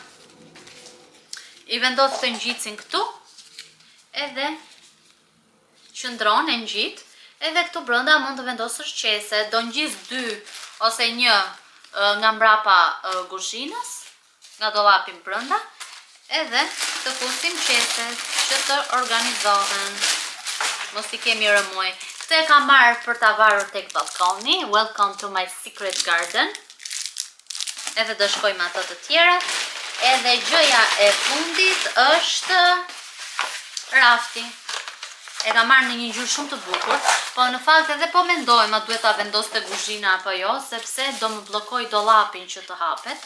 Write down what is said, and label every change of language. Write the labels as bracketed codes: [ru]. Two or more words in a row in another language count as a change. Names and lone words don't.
[sq] I vendos të ngjicin këtu, edhe qëndron e ngjit, edhe këtu brenda mund të vendosësh qese, do ngjis 2 ose 1 nga mbrapa kuzhinës, nga dollapin brenda, edhe të fusim qeset që të organizohen. Mos i kemi rëmuj. Këtë e kam marrë për ta varur tek balkoni. [en] Welcome to my secret garden. [sq] Edhe do shkojmë ato të tjera. Edhe gjëja e fundit është rafti. E kam marrë në një ngjyrë shumë të bukur, po në fakt edhe po mendojmë a duhet ta vendos te kuzhina apo jo, sepse do më bllokoj dollapin që të hapet.